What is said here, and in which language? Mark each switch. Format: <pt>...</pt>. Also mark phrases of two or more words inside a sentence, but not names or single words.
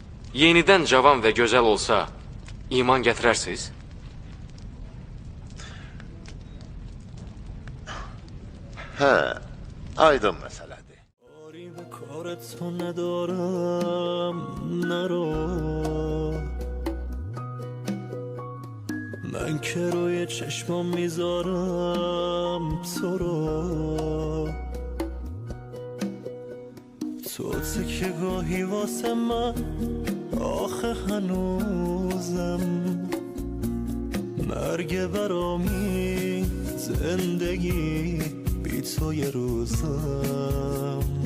<az>yenidən cavan və gözəl olsa, iman gətirərsiniz? Hə, aydın məsələdir.</az> <fa>آری به کار تو ندارم نرو من که روی چشمام میذارم تو رو تو تکه گاهی واسه من آخه هنوزم مرگ برامی زندگی بی تو یه روزم</fa>